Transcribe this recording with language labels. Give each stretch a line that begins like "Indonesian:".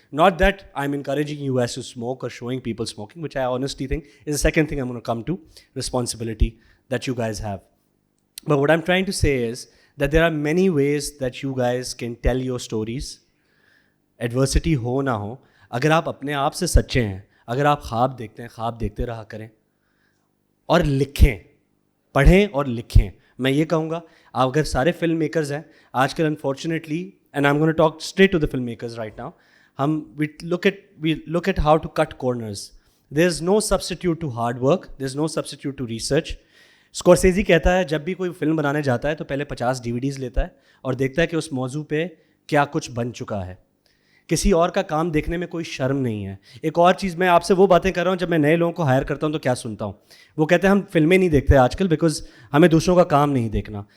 English: Not that I am encouraging you as to smoke or showing people smoking, which I honestly think is the second thing I'm going to come to, responsibility that you guys have. But what I'm trying to say is that there are many ways that you guys can tell your stories.
Urdu: Adversity ہو نہ ہو, اگر آپ اپنے آپ سے سچے ہیں, اگر آپ خواب دیکھتے ہیں, خواب دیکھتے رہا کریں اور لکھیں, پڑھیں اور لکھیں. میں یہ کہوں گا, آپ اگر سارے فلم میکرز ہیں آج کل,
English: Unfortunately, and I'm going to talk straight to the filmmakers right now, we look at how to cut corners. There's no substitute to hard work, there's no substitute to research.
Urdu: اسکورسیزی کہتا ہے جب بھی کوئی film بنانے جاتا ہے تو پہلے 50 DVDs لیتا ہے اور دیکھتا ہے کہ اس موضوع پہ کیا کچھ بن چکا ہے. کسی اور کا کام دیکھنے میں کوئی شرم نہیں ہے. ایک اور چیز, میں آپ سے وہ باتیں کر رہا ہوں جب میں نئے لوگوں کو ہائر کرتا ہوں تو کیا سنتا ہوں, وہ کہتے ہیں ہم فلمیں نہیں دیکھتے آج کل بیکاز ہمیں دوسروں کا کام نہیں دیکھنا.